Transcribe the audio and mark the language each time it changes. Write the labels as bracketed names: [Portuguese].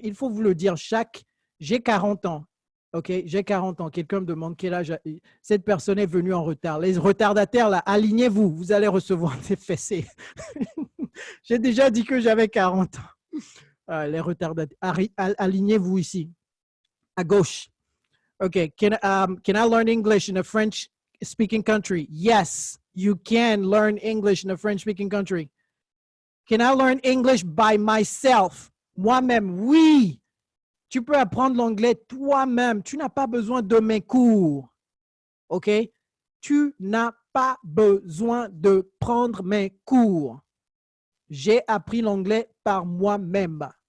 [French] Il faut vous le dire, j'ai 40 ans. OK, j'ai 40 ans. Quelqu'un me demande quel âge. Cette personne est venue en retard. Les retardataires, là, alignez-vous. Vous allez recevoir des fessées. J'ai déjà dit que j'avais 40 ans. Les retardataires, alignez-vous ici, à gauche. [English] OK, can I learn English in a French-speaking country? Yes, you can learn English in a French-speaking country. Can I learn English by myself? [French] Moi-même, oui. Tu peux apprendre l'anglais toi-même. Tu n'as pas besoin de mes cours. OK? Tu n'as pas besoin de prendre mes cours. J'ai appris l'anglais par moi-même.